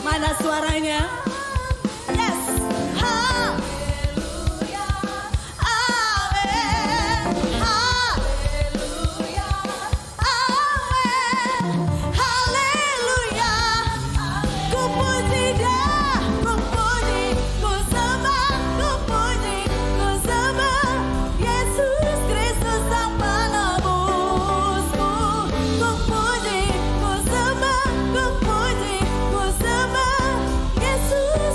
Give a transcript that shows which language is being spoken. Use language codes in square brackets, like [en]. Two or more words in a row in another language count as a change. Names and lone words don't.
[id] Mana suaranya? Yes! Haleluya! Amin! Haleluya! Amin! Haleluya! Ku puji Dia, ku puji, ku sembah, ku puji, ku sembah Yesus Kristus Sang Penebusku. Ku puji, ku sembah, ku puji, ku sembah Yesus